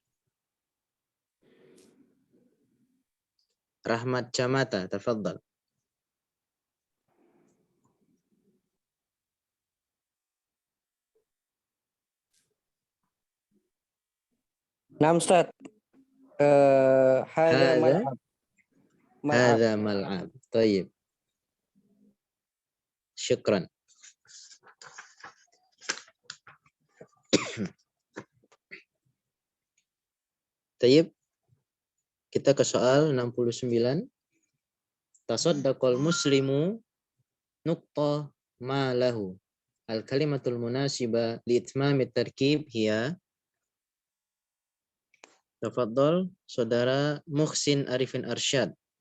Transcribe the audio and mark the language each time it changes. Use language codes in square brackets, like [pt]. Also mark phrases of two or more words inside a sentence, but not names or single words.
[ar] Rahmat Camata, tafadhal. نعم أستاذ. هذا ملعب. هذا ملعب. طيب. شكرا. طيب. [id] Kita ke soal 69. [ar] تصدق المسلم نقطة ما له. الكلمة المناسبة لإتمام التركيب هي. [id] Tafadhal saudara Muhsin Arifin Arsyad.